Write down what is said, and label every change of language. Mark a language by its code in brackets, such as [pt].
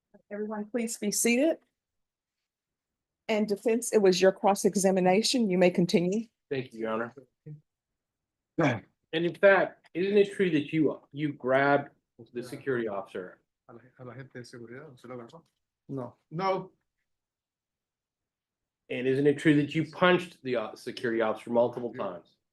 [en] Everyone, please be seated. And defense, it was your cross-examination. You may continue. Thank you, Your Honor. And in fact, isn't it true that you grabbed the security officer? [es] A la gente de seguridad, ¿se lo agarró? No, [en] No, And isn't it true that you punched the security officer multiple times?